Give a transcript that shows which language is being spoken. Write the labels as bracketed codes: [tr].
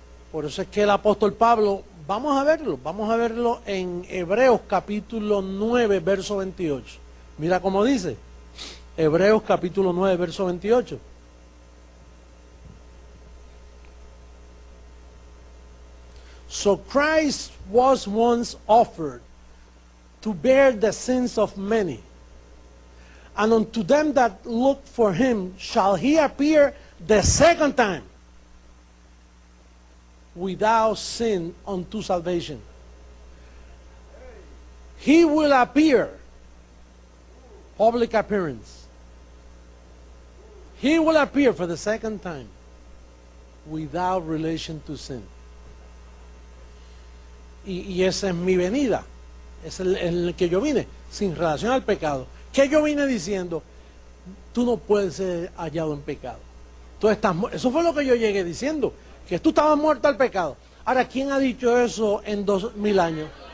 [es] Por eso es que el apóstol Pablo, vamos a verlo en Hebreos capítulo 9, verso 28. Mira cómo dice, Hebreos capítulo 9, verso 28. [en] So Christ was once offered to bear the sins of many, and unto them that look for him shall he appear the second time without sin unto salvation. He will appear, public appearance. He will appear for the second time without relation to sin. [es] Y esa es mi venida, es el que yo vine, sin relación al pecado. ¿Qué yo vine diciendo? Tú no puedes ser hallado en pecado. Tú estás eso fue lo que yo llegué diciendo, que tú estabas muerto al pecado. Ahora, ¿quién ha dicho eso en 2000 años?